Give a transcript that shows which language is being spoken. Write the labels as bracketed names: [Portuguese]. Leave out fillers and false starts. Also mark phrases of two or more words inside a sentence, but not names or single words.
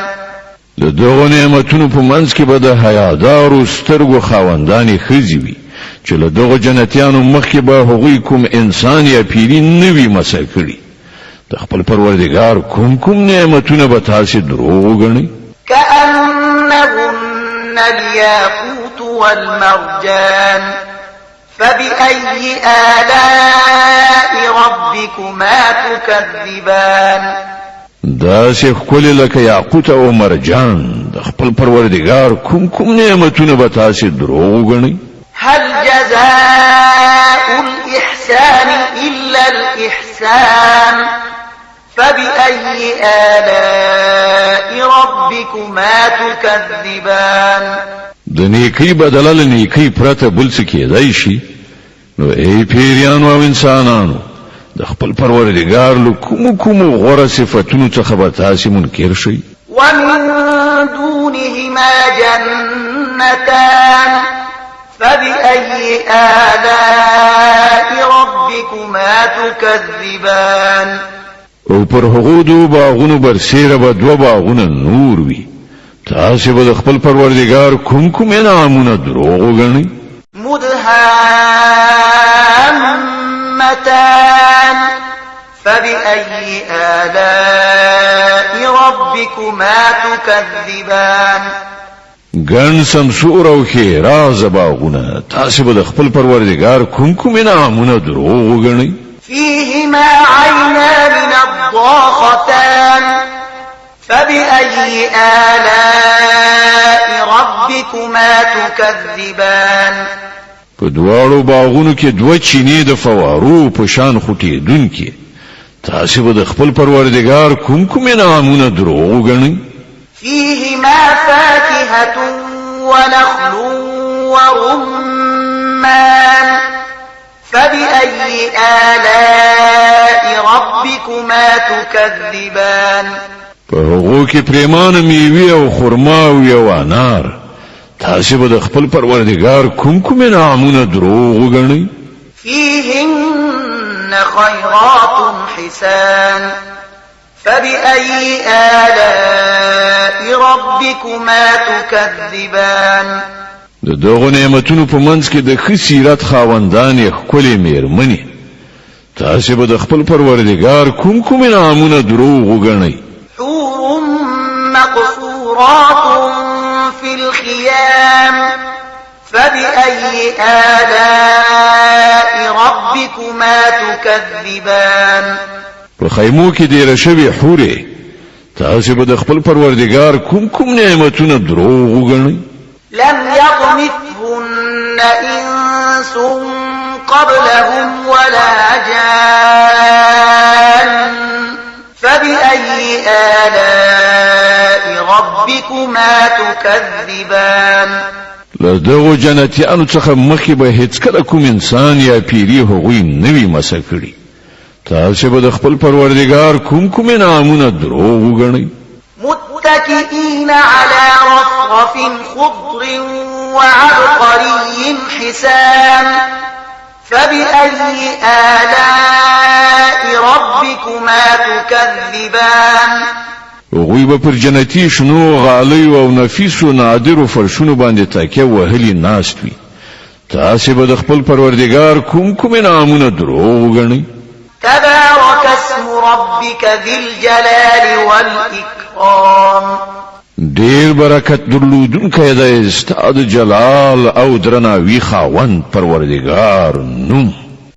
[Pashto] د دغو نعمتونو په منځ کې به د حیادارو سترګو خاوندانې ښځې وي چې له دغو جنتیانو مخکې به هغوی کوم انسان یا پیري نه وي مسه کړي د خپل پروردګار کوم نعمتونه به تاسې دروغ وګڼئ [Arabic] كأنهن الياقوت والمرجان فبأي آلاء ربكما تكذبان [Pashto] داسې ښکلې لکه یاقوت او مرجان د خپل پروردګار کوم نعمتونه به تاسې دروغ وګڼئ [Arabic] هل جزاء الإحسان إلا الإحسان فبأي آلاء ربكما تكذبان [Pashto] د نیکی بدله له نیکی پرته بل څه کېدای شي نو ای پیریانو او انسانانو د خپل پروردګار له کوم غوره صفاتونو څخه به تاسې منکر شئ [Arabic] ومن دونهما جنتان فبأي آلاء ربكما تكذبان [Pashto] او پر هغو دو باغونو برسیره به دوه باغونه نور وي تاسو به د خپل پروردګار کوم انعامونه دروغ وګڼئ [Arabic] مدهامتان فبأي آلاء ربكما تكذبان [Pashto] ګڼ سمسور او ښېراز باغونه تاسو به د خپل پروردګار کوم انعامونه دروغ وګڼئ [Arabic] فيهما عينان نضاختان فبأي آلاء ربكما تكذبان [Pashto] په دواړو باغونو کې دوه چینې د فوارو په شان خوټېدونکې تاسو به د خپل پروردګار کوم انعامونه دروغ وګڼئ [Arabic] فيهما فاكهة ونخل ورمان فبأي آلاء ربكما تكذبان [Pashto] په هغو کې پریمانه میوې او خرما او یو انار تاسو به د خپل پروردګار کوم انعامونه دروغ وګڼئ [Arabic] فيهن خيرات حسان فبأي آلاء ربكما تكذبان [Pashto] د دغو نعمتونو په منځ کې د ښه سیرت خاوندانې ښکلې میرمنې تاسو به د خپل پروردګار کوم انعامونه دروغ وګڼئ [Arabic] حور مقصورات في الخيام فبأي آلاء ربكما تكذبان [Pashto] په خیمو کې ډېره شوې حورې تاسو به د خپل پروردګار کوم نعمتونه دروغ وګڼئ [Arabic] لم يطمثهن إنس قبلهم ولا جان فبأي آلاء ربكما تكذبان [Pashto] لدغو جنتیانو څخه مخکې به هیڅکله کوم انسان یا پیری هغوی نوی مسه کړي تاسو به د خپل پروردګار کوم انعامونه دروغ وګڼئ [Arabic] متكئين على رفرف خضر وعبقري حسان فبأي آلاء ربكما تكذبان [Pashto] هغوی به پر جنتی شنو غالیو او نفیسو نادرو فرشونو باندې تکیه وهلي ناست وي تاسو به د خپل پروردګار کوم انعامونه دروغ وګڼئ [Arabic] تبارك اسم ربك ذي الجلال والإكرام [Pashto] ډیر برکت درلودونکی دی ستاد جلال او درناوی خاوند پروردګار نوم